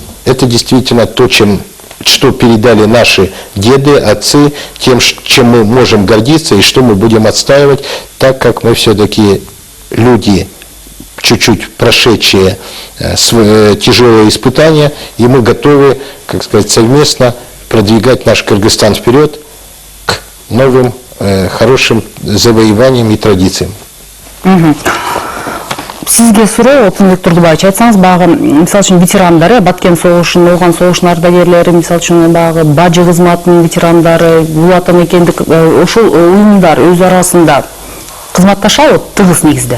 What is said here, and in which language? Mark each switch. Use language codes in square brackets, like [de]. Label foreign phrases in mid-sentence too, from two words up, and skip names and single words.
[ru] Это действительно то, что передали наши деды, отцы, тем, чем мы можем гордиться и что мы будем отстаивать, так как мы все-таки люди, чуть-чуть прошедшие тяжелые испытания, и мы готовы, как сказать, совместно продвигать наш Кыргызстан вперед к новым хорошим завоеваниям и традициям. [ky] Сизге суроо, Отунбек Турдубаевич, айтсаңыз, баягы, мисалы үчүн ветерандары, Баткен согушунун, Ооган согушунун ардагерлери, мисалы үчүн баягы бажы кызматынын ветерандары, Улат Амекендик ошол уюмдар өз арасында кызматташабы тыгыз негизде?